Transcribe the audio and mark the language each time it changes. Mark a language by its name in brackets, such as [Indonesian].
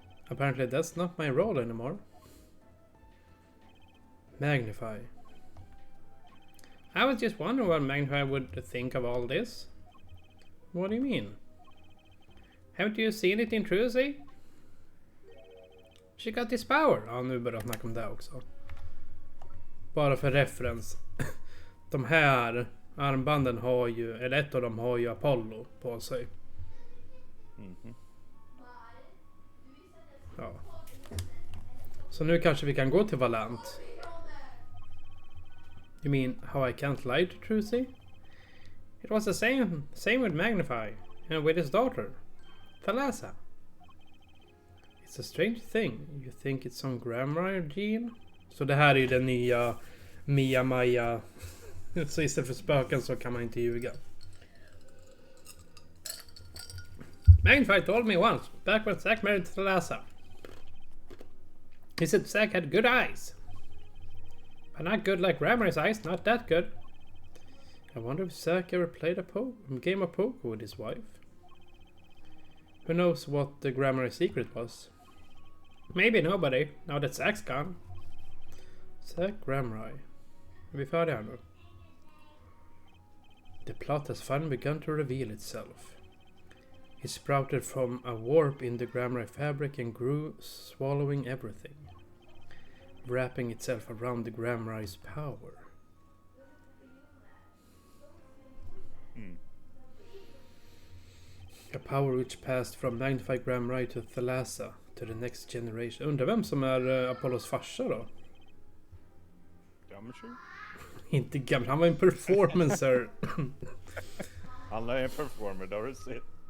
[English] Apparently that's not my role anymore. Magnify. I was just wondering what Magnify would think of all this. What do you mean? Haven't you seen it in Trucy? She got this power. [Swedish] Ja, nu börjar jag snacka om det också. Bara för referens. De här armbanden har ju, eller ett av dem har ju Apollo på sig. Ja. Så nu kanske vi kan gå till Valant. [English] You mean how I can't lie to Trucy? It was the same with Magnify and with his daughter, Thalassa. It's a strange thing. You think it's some grammar gene? [Swedish] Så det här är ju den nya Mia Maja. Så istället för spöken så kan man inte ljuga. [English] Magnify told me once, back when Zack married Thalassa. He said Zack had good eyes. But not good like Grammy's eyes, not that good. I wonder if Zack ever played a game of poker with his wife. Who knows what the Grammar secret was? Maybe nobody, now that Zack's gone. Zack Grammar. [Swedish] Är vi färdiga här nu? [English] The plot has finally begun to reveal itself. It sprouted from a warp in the Grammar fabric and grew, swallowing everything, wrapping itself around the Grammar's power. A power which passed from magnified Grammar to Thalassa to the next generation. [Swedish] Undrar vem som är Apollos farsa då? Gammal. Inte gammal, han var en performancer. Han är en performer, det har du sett.